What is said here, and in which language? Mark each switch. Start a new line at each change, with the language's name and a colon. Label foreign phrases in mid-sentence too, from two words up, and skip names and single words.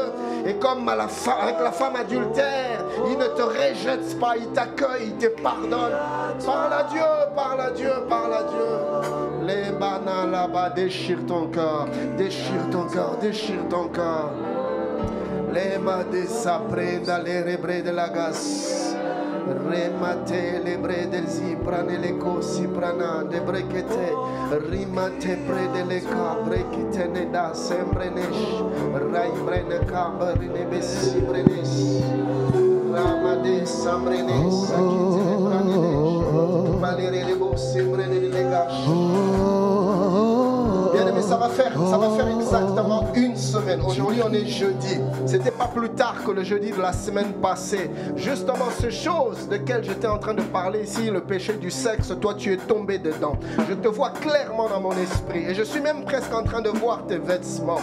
French: Et comme avec la femme adultère, il ne te rejette pas, il t'accueille, il te pardonne. Parle à Dieu, parle à Dieu, parle à Dieu. Les bananes là-bas, déchire ton cœur, déchire ton cœur, déchire ton cœur. Les madés s'apprennent les rebrés de la gasse. Remate le bre del ziprane le cosi prana de brekete rimate pre de le cabre che ne da sempre nesh rai brene camber ne bessi brenes ramade samrenes akite le pranesh valere le bossi brene le gash. Bien aimé, ça va faire semaine. Aujourd'hui, on est jeudi. C'était pas plus tard que le jeudi de la semaine passée. Justement, ces choses desquelles j'étais en train de parler ici, le péché du sexe, toi, tu es tombé dedans. Je te vois clairement dans mon esprit. Et je suis même presque en train de voir tes vêtements.